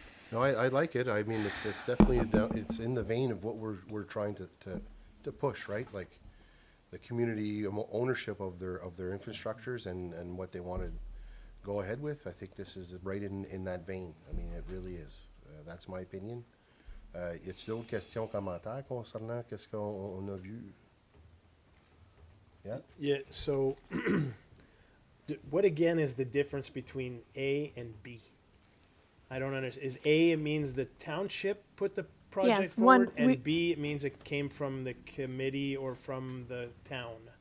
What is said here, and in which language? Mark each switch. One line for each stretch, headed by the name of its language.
English: No, I like it. I mean, it's definitely it's in the vein of what we're trying to push, right? Like the community ownership of their infrastructures and what they want to go ahead with. I think this is right in that vein. I mean, it really is. That's my opinion.
French: Y a-t-il d'autres questions, commentaires concernant qu'est-ce qu'on a vu?
English: Yeah. Yeah, so what again is the difference between A and B? I don't understand. Is A, it means the township put the project Yes, forward, we- and B, it means it came from the committee or from the town?